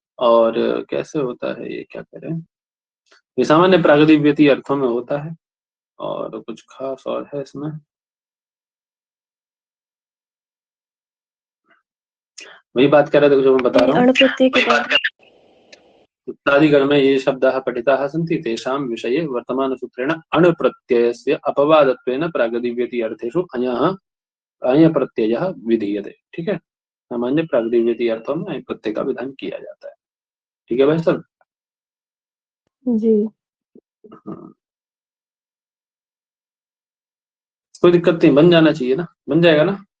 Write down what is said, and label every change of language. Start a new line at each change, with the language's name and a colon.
Hindi: और कैसे होता है ये, क्या करें, ये सामान्य प्रागदिव्यती अर्थों में होता है, और कुछ खास और है इसमें। वही बात कर रहे थे जो मैं बता रहा हूँ। अण प्रत्यय के बाद
Sanskrit: उत्सादिगण में ये शब्दाः पठिताः सन्ति, तेषां विषये वर्तमानसूत्रेण अण् प्रत्ययस्य अपवादत्वेन प्रागदिव्यति अर्थेषु अयः अय प्रत्ययः विधीयते।
Hindi: ठीक है। सामान्य प्रागदिव्यति अर्थों में अय प्रत्यय का विधान किया जाता है। ठीक है भाई सब। जी कोई दिक्कत नहीं, बन जाना चाहिए ना, बन जाएगा ना।